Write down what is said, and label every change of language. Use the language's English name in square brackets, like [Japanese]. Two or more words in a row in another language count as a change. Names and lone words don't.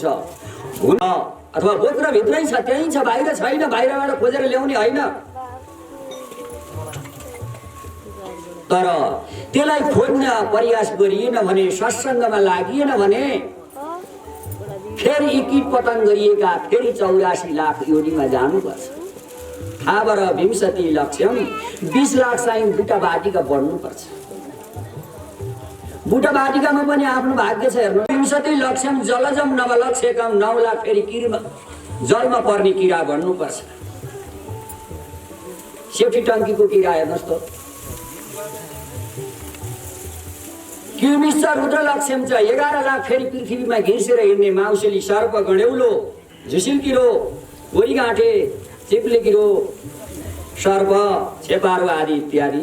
[Nepali] अथवा बोक्रो भित्रै छ, त्यही छ, बाहिर छैन, बाहिरबाट खोजेर ल्याउने होइन। तर त्यसलाई खोज्न प्रयास गरिएन भने, सत्सङ्गमा लागिएन भने फेरि यी कीट पतन गरिएका फेरि 84 लाख योनिमा जानुपर्छ। [Sanskrit] थावर विंशति लक्ष्यम [Nepali] 20 लाख चाहिँ बुटा बाटिका बढ्नुपर्छ। बुटा बाटिकामा पनि आफ्नो भाग्य छ हेर्नु। 20 [Sanskrit] लक्ष्यम जलजम नवलक्ष्यकम [Nepali] 9 लाख फेरि किरमा जलमा पर्ने किरा बढ्नुपर्छ। सेफ्टी टङ्कीको किरा हेर्नुहोस् त, [Sanskrit] किर्मिश्च रुद्र लक्ष्यम [Nepali] छ 11 लाख फेरि पृथ्वीमा घिर्सेर हिँड्ने माउसेली सर्प गडेउलो झुसिल किरो गोरीगाँठे चिप्ले किरो सर्प छेपारो आदि इत्यादि।